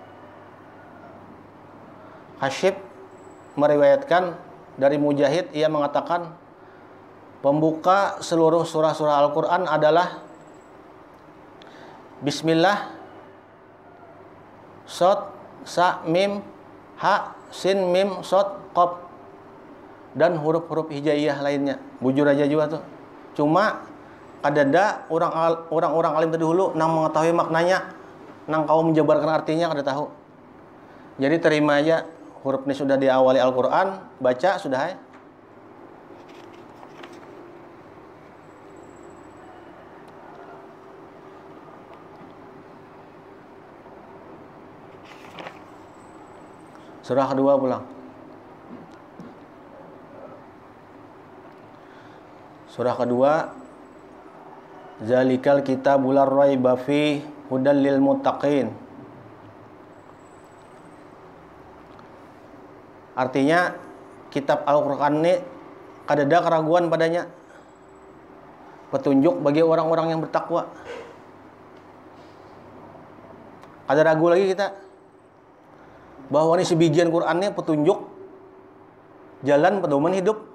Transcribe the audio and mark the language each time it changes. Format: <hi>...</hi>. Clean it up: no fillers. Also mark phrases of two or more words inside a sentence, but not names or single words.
<id>Hasyib meriwayatkan dari Mujahid, ia mengatakan pembuka seluruh surah-surah Al-Quran adalah Bismillah, Sod, Sa, Mim, Ha, Sin, Mim, Sod, Qaf, dan huruf-huruf hijaiyah lainnya.</id> <bjn>Bujur aja juga tuh. Cuma kadada orang-orang alim terdahulu nang mengetahui maknanya, nang kau menjabarkan artinya kada tahu.</bjn> <id>Jadi terima aja huruf ini sudah diawali Al-Quran, baca sudah ya.</id> <bjn>Surah kedua pulang.</bjn> <id>Surah kedua,</id> <ar>ذلك الكتاب لا ريب فيه هدى للمتقين.</ar> <id>Artinya kitab Al-Qur'an ini kadada keraguan padanya, petunjuk bagi orang-orang yang bertakwa. Ada ragu lagi kita bahwa ini sebijian Quran ini petunjuk jalan pedoman hidup.</id>